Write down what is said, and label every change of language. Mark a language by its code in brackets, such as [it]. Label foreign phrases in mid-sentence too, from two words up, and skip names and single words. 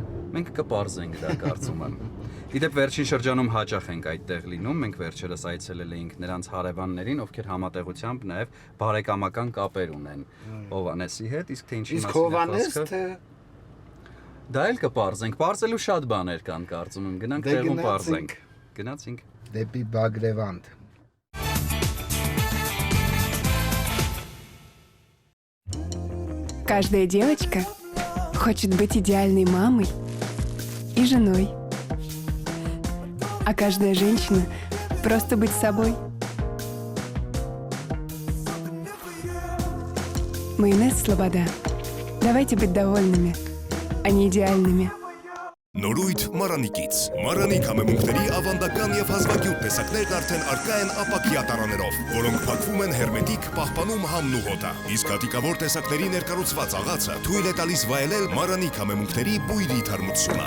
[hy] Մենք կպարզենք դա կարծում եմ։ Իդեպ վերջին շրջանում հաճախ ենք այդտեղ լինում, մենք վերջերս այցելել էինք նրանց հարևաններին, ովքեր համատեղությամբ նաև բարեկամական կապեր ունեն Հովհաննեսի հետ, իսկ թե ինչի մասին է խոսքը։ Դա էլ կպարզենք, պարզելու շատ բաներ կան կարծում եմ, գնանք տեղում պարզենք։ Գնացինք դեպի Բագրևանդ։ [ru] Каждая девочка хочет быть идеальной мамой и женой. А каждая женщина просто быть собой. Майонез Слобода. Давайте быть довольными, а не идеальными. [hy] Նորույթ Մարանիկից։ Մարանիկ համեմունքների ավանդական եւ հազվագյուտ տեսակներն արդեն արկա են ապակյա տարաներով, որոնք փակվում են հերմետիկ, պահպանում համն ու հոտը։ Իսկ հատիկավոր տեսակների ներկառուցված աղացը թույլ է տալիս վայելել Մարանիկ համեմունքների բույրի թարմությունը։